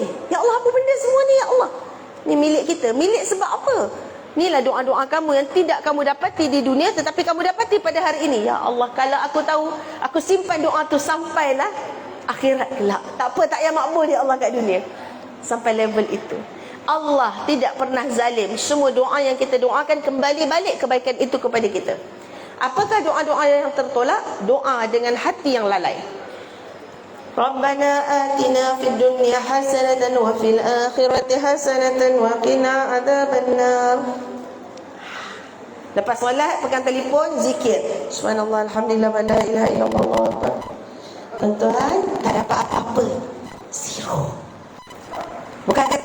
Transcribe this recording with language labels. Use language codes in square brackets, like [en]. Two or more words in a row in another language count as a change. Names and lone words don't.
[ar] يا الله, [ms] apa benda semua ni, [ar] يا الله? [ms] Ni milik kita. Milik sebab apa? Inilah doa-doa kamu yang tidak kamu dapati di dunia, tetapi kamu dapati pada hari ini. [ar] يا الله, [ms] kalau aku tahu, aku simpan doa tu sampailah akhirat kelak. Tak apa, tak payah makbul [ar] يا الله [ms] kat dunia. Sampai level itu. Allah tidak pernah zalim. Semua doa yang kita doakan kembali balik kebaikan itu kepada kita. Apakah doa-doa yang tertolak? Doa dengan hati yang lalai. [ar] ربنا آتنا في الدنيا حسنة وفي الآخرة حسنة وقنا عذاب النار. [ms] Lepas solat pegang telefon, zikir. [ar] سبحان الله، الحمد لله، ولا إله إلا الله، الله أكبر. [ms] Tuan-tuan, tak dapat apa-apa. Zero. Bukan